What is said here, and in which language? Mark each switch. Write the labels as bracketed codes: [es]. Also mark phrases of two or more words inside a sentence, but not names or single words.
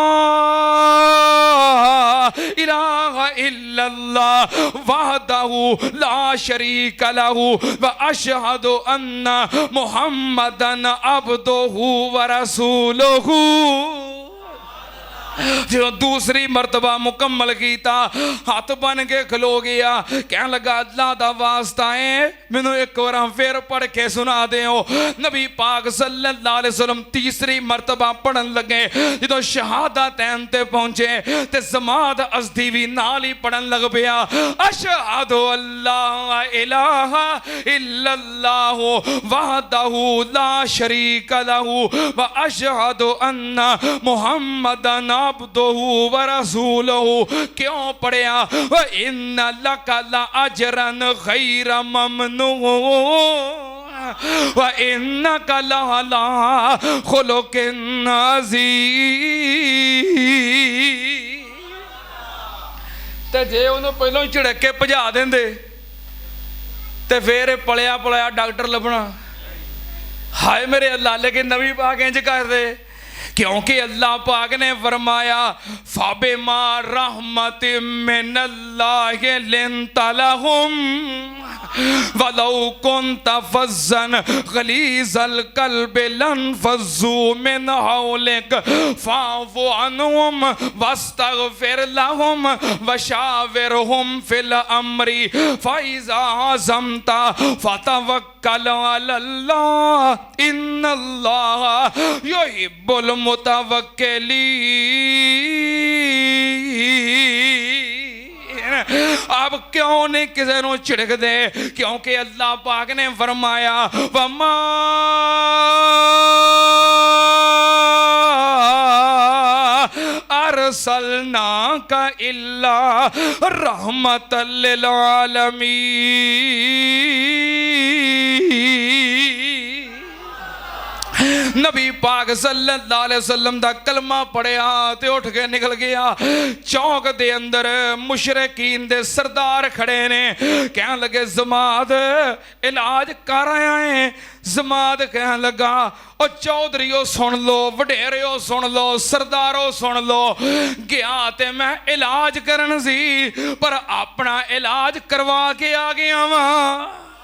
[ar] إله إلا الله وحده لا شريك له وأشهد أن محمدا عبده ورسوله. [pa] جو دوسری مرتبہ مکمل کیا ہاتھ بن کے کھلو گیا. کہنے لگا اللہ دا واسطہ ہے مینوں ایک بار پھر پڑھ کے سنا دے. نبی پاک [ar] صلى الله عليه وسلم [pa] تیسری مرتبہ پڑھن لگے. جو شہادتین تے پہنچے تے جماعت ازدی بھی نال ہی پڑھن لگ پیا [ar] أشهد أن لا إله إلا الله وحده لا شريك له وأشهد أن محمدا عبده ورسوله. [pa] کیوں پڑھیا [ar] وإن لك لأجرا غير ممنون وإنك لعلى خلق عظيم. [pa] تے جے انہوں نے پہلوں جھڑک کے بھجا دیندے تے پھر پلیا پلیا ڈاکٹر لبھنا. ہائے میرے اللہ، لیکن نبی پاک انج کر دے کیونکہ اللہ پاک نے فرمایا [ar] فبما رحمة من الله لنت لهم ولو كنت فظا غليظ القلب لانفضوا من حولك فاعف عنهم واستغفر لهم وشاورهم في الأمر فإذا عزمت فتوكل على الله إن الله يحب المتوكلين. [pa] اب کیوں نہیں کسی کو جھڑک دے، کیونکہ اللہ پاک نے فرمایا [ar] وما أرسلناك إلا رحمة للعالمين. [pa] نبی پاک [ar] صلى الله عليه وسلم [pa] دا کلمہ پڑھیا تے اٹھ کے نکل گیا. چوک دے اندر مشرکین دے سردار کھڑے نے، کہن لگے جماعت علاج کر آیا ہے. جماعت کہن لگا او چودھریو سن لو، وڈیریو سن لو، سردارو سن لو، گیا تے میں علاج کرن سی پر اپنا علاج کروا کے آ گیا واں.